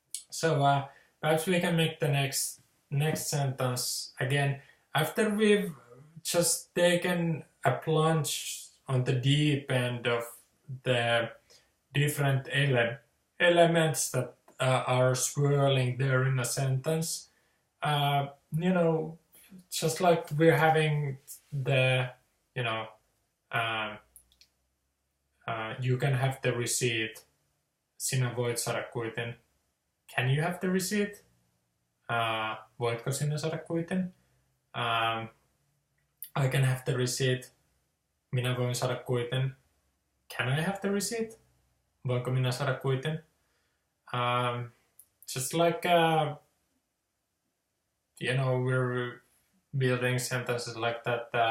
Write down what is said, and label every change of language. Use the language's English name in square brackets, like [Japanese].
[English] So perhaps we can make the next sentence again after we've just taken a plunge on the deep end of the different elements that are swirling there in a sentence. You know, just like we're having the, you know, you can have the receipt. [Finnish] Sinä voit saada kuitin. [English] Can you have the receipt? [Finnish] Voitko sinä saada kuitin? [English] I can have the receipt. [Finnish] Minä voin saada kuitin. [English] Can I have the receipt? [Finnish] Voinko minä saada kuitin? [English] Just like, you know, we're building sentences like that.